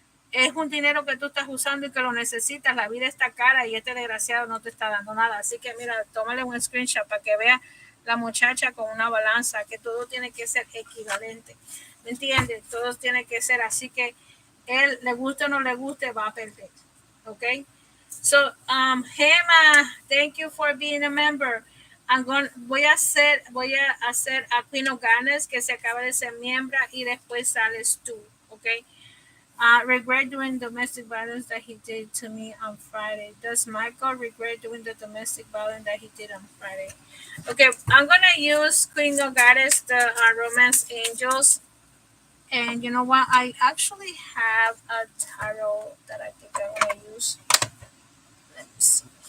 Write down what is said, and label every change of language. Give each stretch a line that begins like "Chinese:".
Spanish: Es un dinero que tú estás usando y que lo necesitas, la vida está cara y este desgraciado no te está dando nada. Así que mira, tómale un screenshot para que vea la muchacha con una balanza, que todo tiene que ser equivalente. ¿Me entiendes? Todo tiene que ser así que él, le guste o no le guste, va a perder. ¿Ok?
English: So, Gemma, thank you for being a member.
Spanish: Voy a hacer a Queen of Ganes, que se acaba de ser miembro, y después sales tú. ¿Ok?
English: Regret doing domestic violence that he did to me on Friday. Does Michael regret doing the domestic violence that he did on Friday? Okay, I'm gonna use Queen of Goddess, the Romance Angels, and you know what? I actually have a tarot that I think I'm gonna use. Let me see.